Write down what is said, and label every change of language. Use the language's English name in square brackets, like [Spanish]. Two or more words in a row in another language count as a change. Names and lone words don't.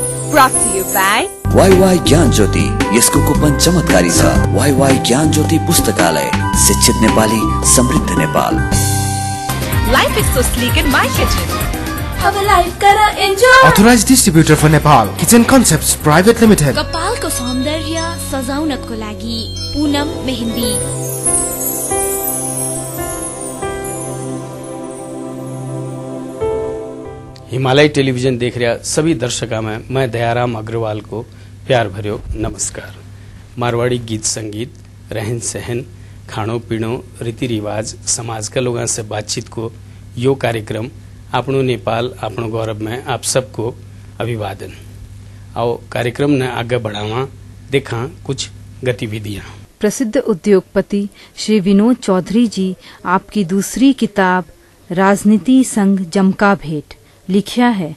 [English] Brought to you by [Nepali] वाईवाई ज्ञान ज्योति। यसको कुपन चमत्कारी छ। वाईवाई ज्ञान ज्योति पुस्तकालय, शिक्षित नेपाली, समृद्ध नेपाल। [English] Life is so sleek in my kitchen. [Nepali] अब लाइफ करा एन्जॉय। [English] Authorized distributor for Nepal, Kitchen Concepts Private Limited। [Nepali] कपालको सौन्दर्य सजाउनको लागि पूनम मेहंदी। [Hindi] हिमालय टेलीविजन देख रहा सभी दर्शकों में मैं दयाराम अग्रवाल को प्यार भर्यो नमस्कार। [Marwari (India)] मारवाड़ी गीत संगीत, रहन सहन, खाणो पीणो, रीति रिवाज, समाज का लोगों से बातचीत को यो कार्यक्रम आपनो नेपाल आपनो गौरव में आप सबको अभिवादन। आओ कार्यक्रम ने आगे बढ़ावा, देखा कुछ गतिविधियां। प्रसिद्ध उद्योगपति श्री विनोद चौधरी जी आपकी दूसरी किताब राजनीति संग जमका भेंट लिखा है।